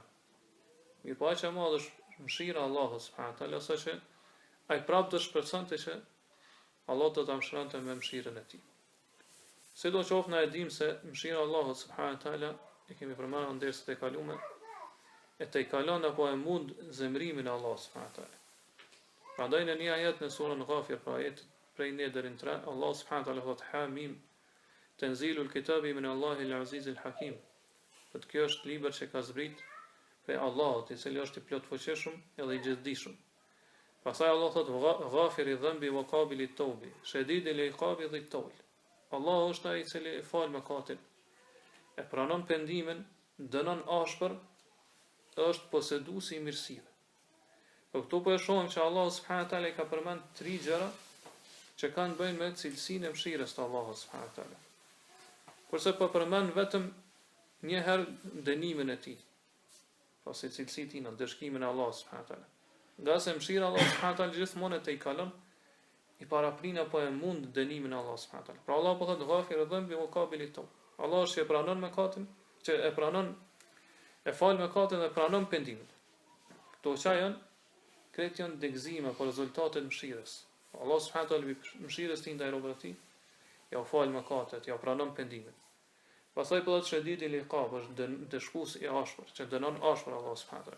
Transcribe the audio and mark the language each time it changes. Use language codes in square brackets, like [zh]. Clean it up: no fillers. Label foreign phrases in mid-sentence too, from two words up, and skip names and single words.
[sq] Mirpo aq e madh është mëshira e Allahut [ar] سبحانه وتعالى, [sq] sa që ai prapë do shpresonte që Allah do ta mëshironte me mëshirën e tij. Sidoqoftë na e dim se mëshira e Allahut [ar] سبحانه وتعالى [sq] e kemi përmendur ndërsa të kaluam, e të kalon apo e mund zemrimin e Allahut [ar] سبحانه وتعالى. [sq] Prandaj në një ajet në surën Ghafir, pra ajet prej 1 deri në 3, Allah [ar] سبحانه وتعالى [sq] thot [ar] حم تنزيل الكتاب من الله العزيز الحكيم. [sq] Për kjo është libër që ka zbrit prej Allahut, i cili është i plot fuqishëm edhe i gjithdijshëm. Pastaj Allah thot [ar] غافر الذنب وقابل التوب شديد العقاب ذي الطول. [sq] Allah është ai i cili e fal mëkatin, e pranon pendimin, dënon ashpër, është poseduesi i mirësive. Po këtu po e shohim që Allah [ar] سبحانه وتعالى [sq] ka përmend 3 gjëra që kanë bëjnë me cilësinë e mëshirës të Allahut [ar] سبحانه وتعالى. [sq] Kurse po përmend vetëm një herë dënimin e tij. Pasi cilësitë tina, dëshkimin e Allahut [ar] سبحانه وتعالى. [sq] Nga se mëshira e Allahut [ar] سبحانه وتعالى [sq] gjithmonë e kalon i paraprin apo e mund dënimin e Allahut [ar] سبحانه وتعالى. [sq] Pra Allah po thotë [ar] غافر الذنب وقابل التوب. [sq] Allah është që e pranon mëkatin, që e pranon, e fal mëkatin dhe pranon pendimin. Këto që janë këtë janë degëzime për rezultatet mëshirës. Allah [ar] سبحانه وتعالى [sq] mëshirës tij ndaj robëve të tij, ja u fal mëkatet, ja u pranon pendimin. Pastaj po thotë [ar] شديد العقاب, [sq] është dëshkues i ashpër, që dënon ashpër Allah [ar] سبحانه وتعالى.